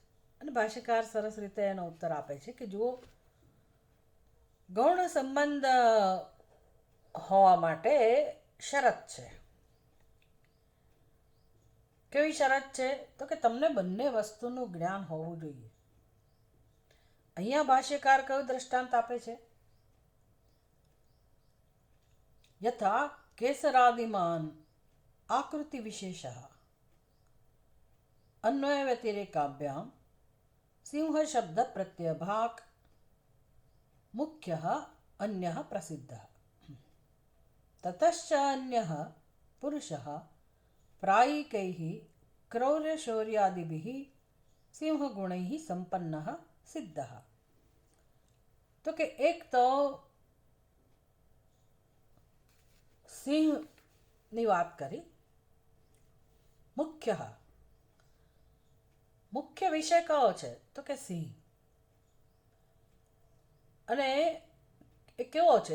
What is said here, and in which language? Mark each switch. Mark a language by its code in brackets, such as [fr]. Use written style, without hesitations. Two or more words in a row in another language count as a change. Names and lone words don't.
[gu] અને ભાષ્યકાર સરસ રીતે એનો ઉત્તર આપે છે કે જુઓ, ગૌણ સંબંધ હોવા માટે શરત છે. કેવી શરત છે? તો કે તમને બંને વસ્તુનું જ્ઞાન હોવું જોઈએ. અહીંયા ભાષ્યકાર કયું દ્રષ્ટાંત આપે છે? [sa] યથા केसरादिमान् आकृतिविशेषः अन्वयव्यतिरेकाभ्यां सिंहशब्दप्रत्ययभाक् मुख्यः अन्यः प्रसिद्धः ततश्च अन्यः पुरुषः प्रायिकैः क्रौर्यशौर्यादिभिः सिंहगुणैः संपन्नः सिद्धः. [gu] तो કે એક તો સિંહની વાત કરી. મુખ્ય વિષય કયો છે? તો કે સિંહ. અને એ કેવો છે?